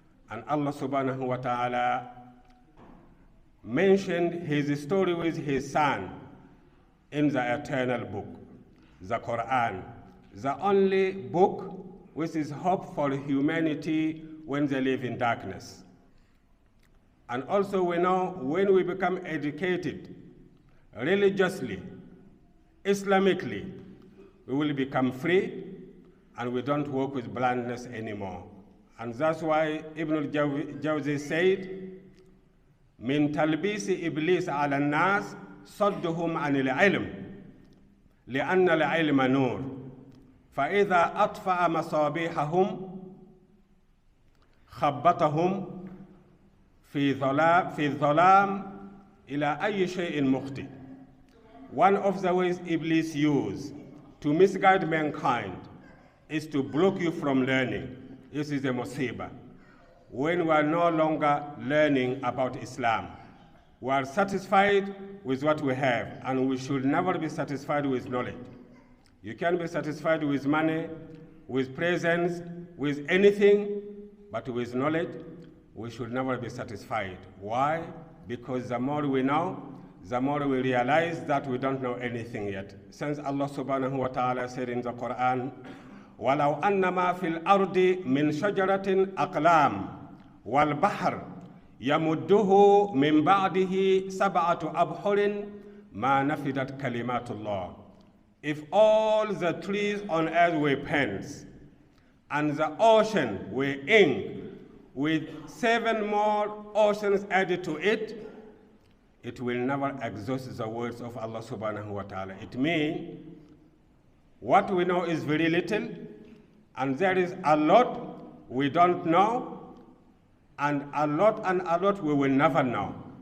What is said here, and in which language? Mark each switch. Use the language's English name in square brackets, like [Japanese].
[English] And Allah subhanahu wa ta'ala mentioned his story with his son in the eternal book, the Quran, the only book which is hope for humanity when they live in darkness. And also we know when we become educated religiously, Islamically, we will become free and we don't work with blindness anymore. And that's why Ibn al-Jawzi said, [Arabic] من تلبيس إبليس على الناس صدهم عن العلم لأن العلم نور فإذا أطفأ مصابيحهم خبطهم في الظلام إلى أي شيء مخطئ. [English] One of the ways Iblis used to misguide mankind is to block you from learning. This is a musibah. When we are no longer learning about Islam, we are satisfied with what we have, and we should never be satisfied with knowledge. You can be satisfied with money, with presents, with anything, but with knowledge, we should never be satisfied. Why? Because the more we know, the more we realize that we don't know anything yet. Since Allah subhanahu wa ta'ala said in the Quran, [Arabic] وَلَوْ أَنَّمَا فِي الْأَرْضِ مِنْ شَجَرَةٍ أَقْلَامٍ وَالْبَحْرِ يَمُدُّهُ مِنْ بَعْدِهِ سَبْعَةُ أَبْحُرٍ مَا نَفِدَتْ كَلِمَاتُ اللَّهِ. [English] If all the trees on earth were pens, and the ocean were ink, with 7 more oceans added to it, it will never exhaust the words of Allah subhanahu wa ta'ala. It means what we know is very little, and there is a lot we don't know, and a lot we will never know.